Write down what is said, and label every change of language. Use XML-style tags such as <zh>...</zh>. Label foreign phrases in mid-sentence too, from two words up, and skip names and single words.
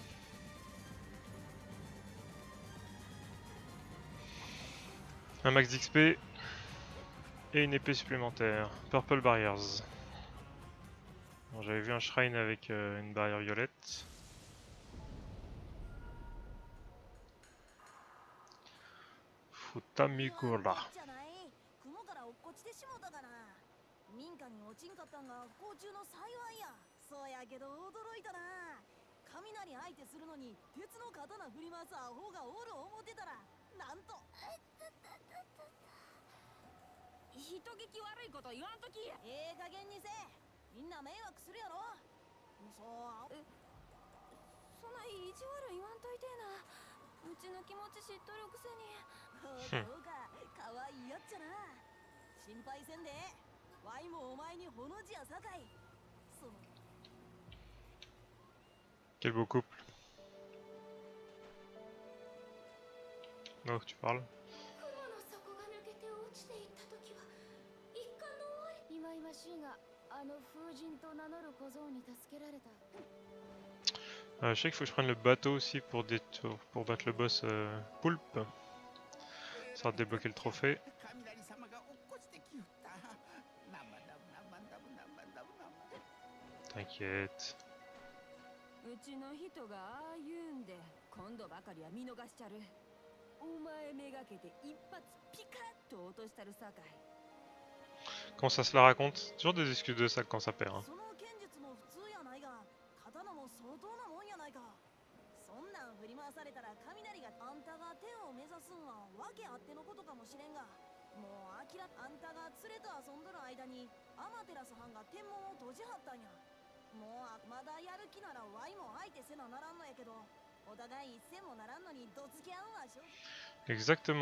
<fr>Un max d'XP et une épée supplémentaire. Purple Barriers. J'avais vu un shrine avec une barrière violette. Futamigura.</fr> <ja>民家に落ちんかったんが不幸中の幸いや。そうやけど驚いたな。雷相手するのに鉄の刀振り回すアホがおる思ってたら、なんと。人聞き悪いこと言わんとき。ええ加減にせ。みんな迷惑するやろ。そう。そんな意地悪言わんといてな。うちの気持ち知っとるくせに。そうか、可愛いやっちゃな。心配せんで。ワイもお前にほの字やさかい。その。</ja> <fr>Quel beau couple. Non, tu parles. Je sais qu'il faut que je prenne le bateau aussi pour battre le boss poulpe. Ça va débloquer le trophée. T'inquiète.</fr> <ja>うちの人がああ言うんで今度ばかりは見逃しちゃる。お前めがけて一発ピカッと落としたるさかい。</ja> <fr>Quand ça se la raconte, toujours des excuses de ça quand ça perd. Hein.</fr> <ja>その剣術も普通やないが刀も相当なもんやないか。そんなん振り回されたら雷があんたが天を目指すんは訳あってのことかもしれんが、もうあんたが連れと遊んどる間にアマテラス藩が天文を閉じはったんや。もうまだやる気ならワイも相手せなならんのやけど、お互い一戦もならんのにどつき合うんはしょ。</ja> <fr>Exactement.</fr>